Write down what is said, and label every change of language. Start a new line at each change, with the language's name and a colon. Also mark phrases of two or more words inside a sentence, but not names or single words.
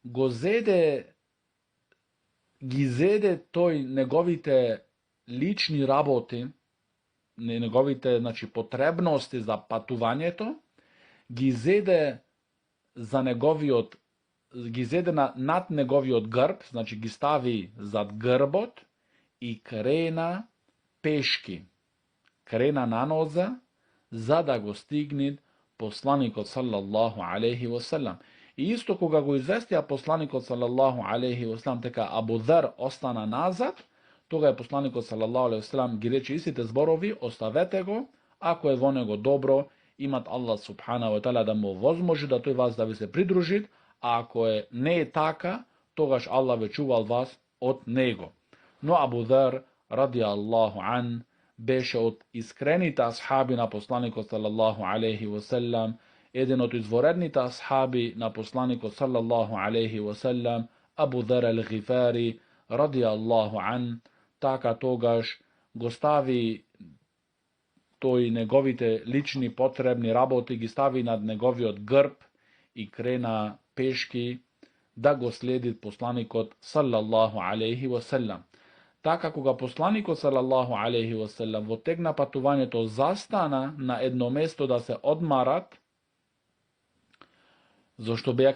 Macedonian: ги зеде тој неговите лични работи, неговите, значи, потребности за патувањето, ги зеде над неговиот грб, значи ги стави зад грбот и крена пешки, крена на ноза, за да го стигне посланикот
Arabic: صلى الله عليه وسلم.
Macedonian: И исто кога го известија посланикот
Arabic: صلى الله عليه وسلم
Macedonian: дека Абу Dhar остана назад, тога посланикот
Arabic: صلى الله عليه وسلم
Macedonian: ги рече истите зборови: оставете го, ако е во него добро, имат
Arabic: الله سبحانه وتعالى
Macedonian: да му возможи да тој вас да ви се придружи, а ако не е така, тогаш Аллах ве чувал вас од него. Но Абу Dhar
Arabic: رضي الله عنه
Macedonian: беше од искрените асхаби на посланикот саллаллаху
Arabic: عليه وسلم,
Macedonian: еден од изворедните асхаби на посланикот
Arabic: صلى الله عليه وسلم,
Macedonian: Абу Dhar el-Ghifari
Arabic: رضي الله عنه,
Macedonian: така тогаш го стави тој неговите лични потребни работи, ги стави над неговиот грб и крена пешки да го следи посланикот
Arabic: صلى الله عليه وسلم.
Macedonian: Така кога посланикот
Arabic: صلى الله عليه وسلم
Macedonian: во тек на патувањето застана на едно место да се одмарат, зашто беа,